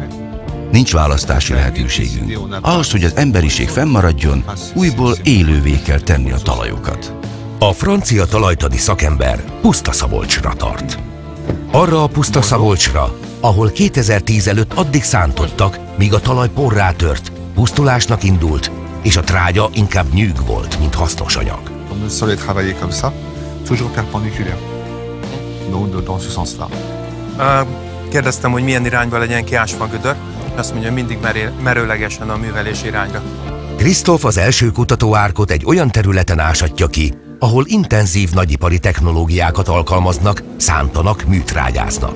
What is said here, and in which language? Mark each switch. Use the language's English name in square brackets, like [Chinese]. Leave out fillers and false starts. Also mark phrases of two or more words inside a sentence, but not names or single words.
[Hungarian] Nincs választási lehetőségünk. Ahhoz, hogy az emberiség fennmaradjon, újból élővé kell tenni a talajokat. A francia talajtani szakember Pusztaszabolcsra tart. Arra a Pusztaszabolcsra, ahol 2010 előtt addig szántottak, míg a talaj porrá tört, pusztulásnak indult, és a trágya inkább nyűg volt, mint hasznos anyag. [French] Le sol est travaillé comme ça, toujours perpendiculaire. Donc dans ce sens-là. [Hungarian] Kérdeztem, hogy milyen irányba legyen kiásva a gödör. Azt mondja, mindig merőlegesen a művelés irányra. Krisztóf az első kutatóárkot egy olyan területen ásatja ki, ahol intenzív nagyipari technológiákat alkalmaznak, szántanak, műtrágyáznak.